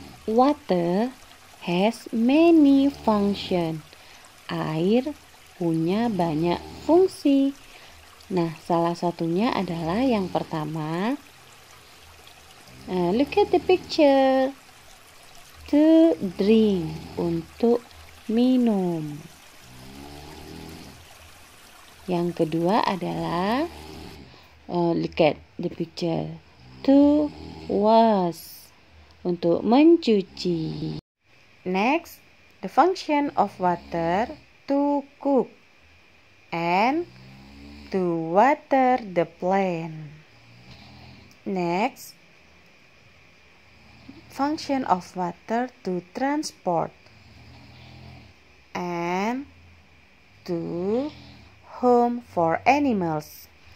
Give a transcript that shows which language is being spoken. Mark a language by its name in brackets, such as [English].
[English] Water has many function. [Indonesian] Air punya banyak fungsi. Nah, salah satunya adalah yang pertama. [English] Look at the picture. To drink, [Indonesian] untuk minum. Yang kedua adalah look at the picture. [English] To wash, [Indonesian] untuk mencuci. [English] Next, the function of water to cook and to water the plant. Next, function of water to transport and to home for animals.